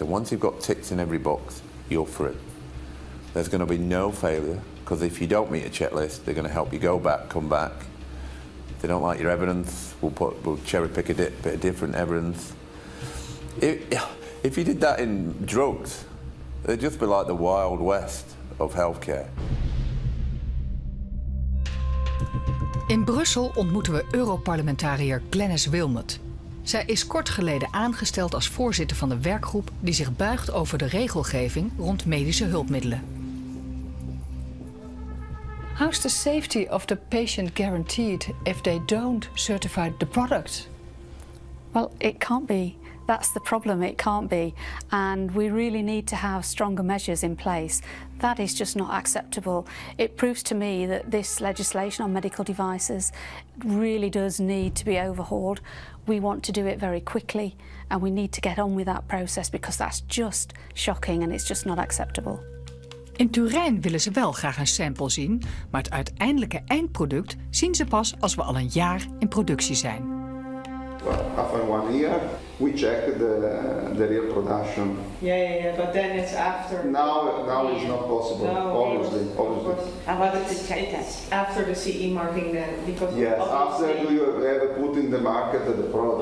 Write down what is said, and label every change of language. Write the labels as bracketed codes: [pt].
[en] And once you've got ticks in every box, you're through. There's going to be no failure, because if you don't meet a checklist, they're going to help you go back, come back. If they don't like your evidence, we'll cherry pick a bit of different evidence. If you did that in drugs, it'd just be like the Wild West of healthcare. [nl] In Brussel ontmoeten we Europarlementariër Glenis Wilmot. Zij is kort geleden aangesteld als voorzitter van de werkgroep die zich buigt over de regelgeving rond medische hulpmiddelen. [en] How's the safety of the patient guaranteed if they don't certify the product? Well, it can't be. That's the problem, it can't be. And we really need to have stronger measures in place. That is just not acceptable. It proves to me that this legislation on medical devices really does need to be overhauled. We want to do it very quickly and we need to get on with that process because that's just shocking and it's just not acceptable. [nl] In Turijn willen ze wel graag een sample zien, maar het uiteindelijke eindproduct zien ze pas als we al een jaar in productie zijn. [en] Well, after 1 year, we check the real production. Yeah, but then it's after. Now it's not possible. No, obviously. And what is the check test? After the CE marking then, because yes, after you have put in the market the product.